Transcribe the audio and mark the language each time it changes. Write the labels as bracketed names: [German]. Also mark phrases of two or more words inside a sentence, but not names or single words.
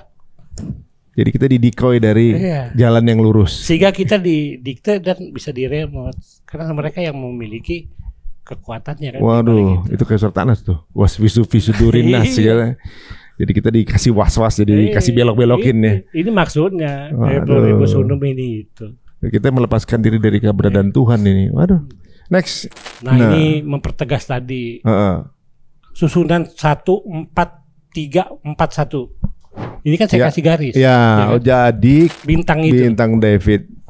[Indonesian] Jadi kita didikoi dari jalan yang lurus. Sehingga kita didikte dan bisa diremote. Karena mereka yang memiliki kekuatannya kan. Waduh, itu kayak surat Anas tuh. [Arabic] يوسوس في صدور الناس [Indonesian] segala. Jadi kita dikasih was-was, jadi dikasih belok-belokin ya. Ini maksudnya. [Latin] Pluribus unum [Indonesian] ini itu. Kita melepaskan diri dari keberadaan Tuhan ini. Waduh. Next. Nah, ini mempertegas tadi. Susunan 1, 4, 3, 4, 1. Ini kan saya kasih garis. Ya, kan? Jadi bintang itu. Bintang David.